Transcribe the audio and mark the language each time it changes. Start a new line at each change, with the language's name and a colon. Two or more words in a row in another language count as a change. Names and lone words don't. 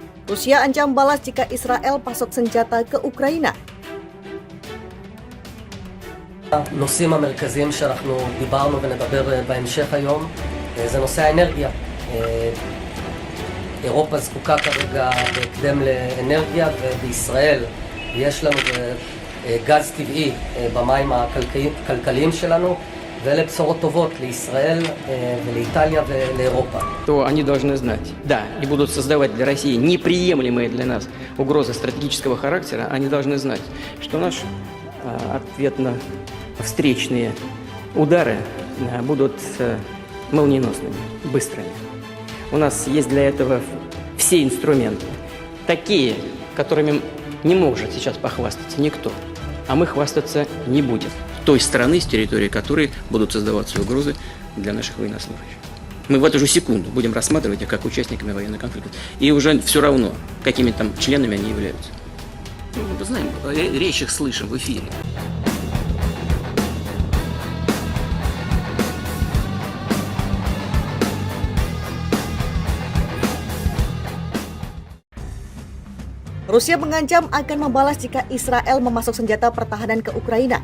Indonesian: Rusia ancam balas jika Israel pasok senjata ke Ukraina.
Hebrew: הנושאים המרכזיים שאנחנו דיברנו ונדבר בהמשך היום זה נושא האנרגיה. אירופה זקוקה כרגע בהקדם לאנרגיה, ובישראל יש לנו גז טבעי במים הכלכליים שלנו, ואלה בשורות טובות לישראל ולאיטליה ולאירופה.
Russian: То они должны знать, да, и будут создавать для России неприемлемые для нас угрозы стратегического характера, они должны знать, что наши ответно-встречные удары будут молниеносными, быстрыми. У нас есть для этого все инструменты, такие, которыми не может сейчас похвастаться никто, а мы хвастаться не будем. Той страны, с территории которой будут создаваться угрозы для наших военнослужащих. Мы в эту же секунду будем рассматривать их как участниками военного конфликта. И уже все равно, какими там членами они являются. Мы знаем, речь их слышим в эфире.
Indonesian: Rusia mengancam akan membalas jika Israel memasok senjata pertahanan ke Ukraina.